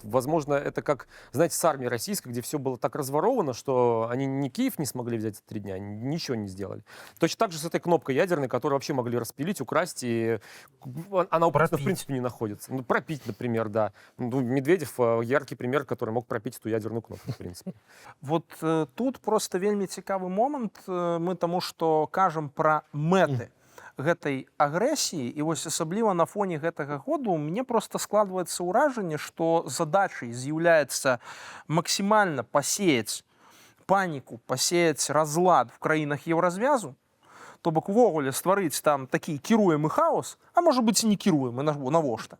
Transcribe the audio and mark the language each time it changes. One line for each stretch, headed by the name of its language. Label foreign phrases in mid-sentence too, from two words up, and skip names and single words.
Russian: Возможно, это как, знаете, с армией российской, где все было так разворовано, что они ни Киев не смогли взять за 3 дня, ничего не сделали. Точно так же с этой кнопкой ядерной, которую вообще могли распилить, украсть, и она у Путина, в принципе, не находится. Ну, пропить, например, да. Ну, Медведев яркий пример, который мог пропить эту ядерную кнопку, в принципе. Вот тут
Belarusian: просто вельмі цікавы момант. Мы таму, што кажам пра мэты гэтай агрэсіі, і вось асабліва на фоне гэтага году мне просто складваецца ўражанне, што задачай з'яўляецца максімальна пасеяць паніку, пасеяць разлад в краінах Еўразвязу, то бок увогуле стварыць там такі кіруемы хаос, а можа быць і не кіруемы, навошта.